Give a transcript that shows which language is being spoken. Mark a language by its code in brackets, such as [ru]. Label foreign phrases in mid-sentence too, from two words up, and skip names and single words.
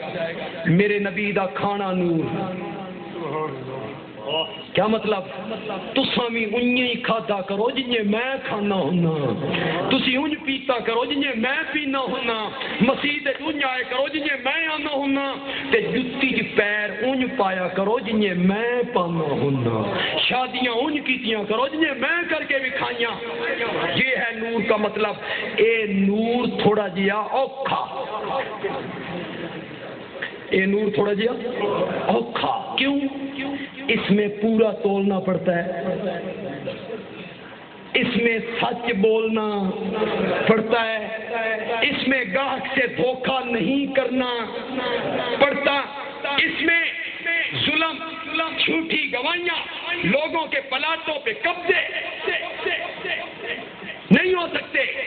[pa] میرے نبی دا کھانا نور، [ur] کیا مطلب؟ [pa] تساں بھی انج ہی کھادا کرو جنہیں میں کھانا ہونا، تسی انج پیتا کرو جنہیں میں پینا ہونا، مسجد انج آئے کرو جنہیں میں آنا ہونا، تے جتی چ پیر انج پایا کرو جنہیں میں پانا ہونا، شادیاں انج کیتیاں کرو جنہیں میں کر کے بھی کھائیاں۔ [ur] یہ ہے نور کا مطلب۔ [pa] اے نور تھوڑا جیا اوکھا، اے نور تھوڑا جیا اوکھا، کیوں؟ [ur] اس میں پورا تولنا پڑتا ہے، اس میں سچ بولنا پڑتا ہے، اس میں گاہک سے دھوکہ نہیں کرنا پڑتا، اس میں ظلم، جھوٹی گواہیاں، لوگوں کے پلاٹوں پہ قبضے نہیں ہو سکتے۔